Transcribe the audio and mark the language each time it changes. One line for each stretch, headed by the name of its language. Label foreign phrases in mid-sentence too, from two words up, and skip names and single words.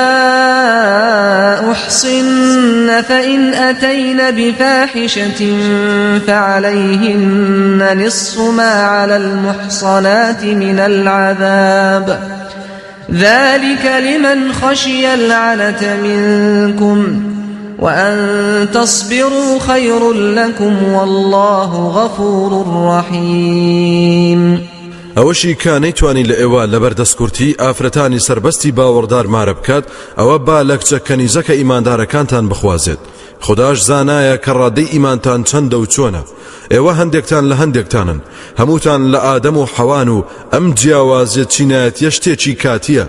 Arabic: أحصن فإن أتين بفاحشة فعليهن نصف ما على المحصنات من العذاب ذلك لمن خشي العنة منكم وأن تصبروا خير لكم والله غفور رحيم.
Central Kurdish: ئەوەشی کە نەیتوانی لە ئێوە لەبەر دەستکورتی ئافرەتانی سربەستی باوەڕدار مارە بکات ئەوە با لە کچە کەنیزەکە ئیماندارەکانتان بخوازێت. خداش زانایە کە ڕادەی ئیمانتان چەندە و چۆنە. ئێوە هەندێکتان لە هەندێکتانن، هەمووتان لە ئادەم و حەوان و ئەم جیاوازیە چینایەتیە شتێکی کاتیە.